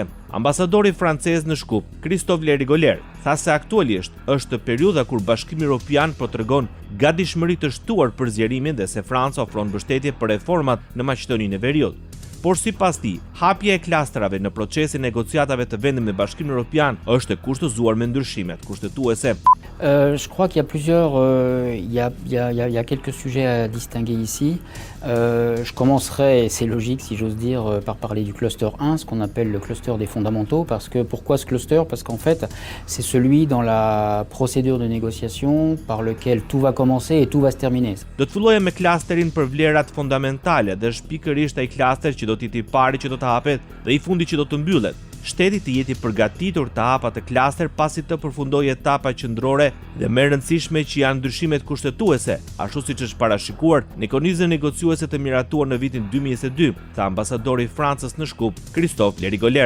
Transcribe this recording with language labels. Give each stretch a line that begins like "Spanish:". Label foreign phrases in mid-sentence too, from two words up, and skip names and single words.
Albanian: Ambasadori francez në Shkup, Christophe Lerigoler, tha se aktualisht është periudha kur Bashkimi Evropian po tregon gatishmëri të shtuar për zgjerimin dhe se Franca ofron mbështetje për reformat në Maqedoninë e Veriut. Por sipas tij, hapja e klastrave në procesin e negociatave të vendit me Bashkimin Evropian është e kushtëzuar me ndryshimet kushtetuese.
French: Je crois qu'il y a plusieurs, il y a quelques sujets à distinguer ici. Je commencerai, et c'est logique si j'ose dire, par parler du cluster 1, ce qu'on appelle le cluster des fondamentaux. Pourquoi ce cluster? Parce qu'en fait, c'est celui dans la procédure de négociation par lequel tout va commencer et tout va se terminer.
Albanian: Do të fillojmë me klasterin për vlerat fundamentale dhe është pikërisht ai klaster që do të jetë i pari që do të hapet dhe i fundi që do të mbyllet. Shteti të jeti përgatitur të hap atë klaster pasi të përfundojë etapa qendrore dhe më e rëndësishme që janë ndryshimet kushtetuese, ashtu siç është parashikuar në konizën negociuese të miratuar në vitin 2022, tha ambasadori i Francës në Shkup, Christophe Lerigoler.